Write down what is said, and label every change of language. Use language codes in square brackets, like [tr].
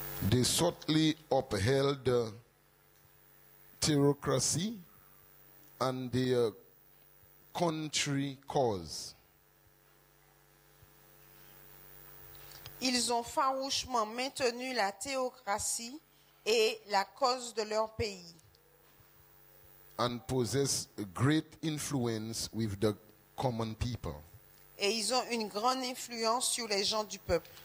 [en] they subtly upheld the theocracy and their country cause. [fr] ils ont farouchement maintenu la théocratie et la cause de leur pays. [en] And possess great influence with the common people. [fr] Et ils ont une grande influence sur les gens du peuple.